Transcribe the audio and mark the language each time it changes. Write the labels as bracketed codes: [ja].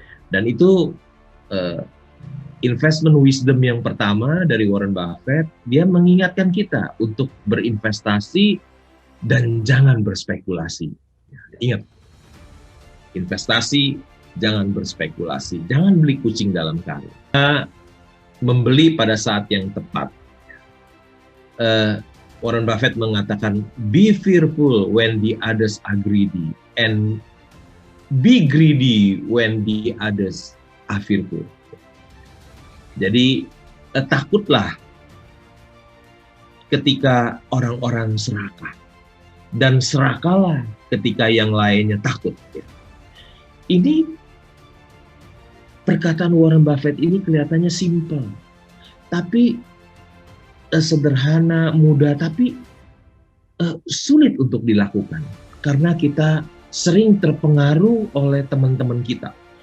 [id] Dan itu investment wisdom yang pertama dari Warren Buffett, dia mengingatkan kita untuk berinvestasi dan jangan berspekulasi. Ingat, investasi, jangan berspekulasi, jangan beli kucing dalam karung. Membeli pada saat yang tepat. [en] Warren Buffett mengatakan, be fearful when the others are greedy and be greedy when the others are fearful. [id] Jadi takutlah ketika orang-orang serakah dan serakahlah ketika yang lainnya takut. Ini perkataan Warren Buffett ini kelihatannya simpel, tapi sederhana, mudah, tapi sulit untuk dilakukan karena kita sering terpengaruh oleh teman-teman kita.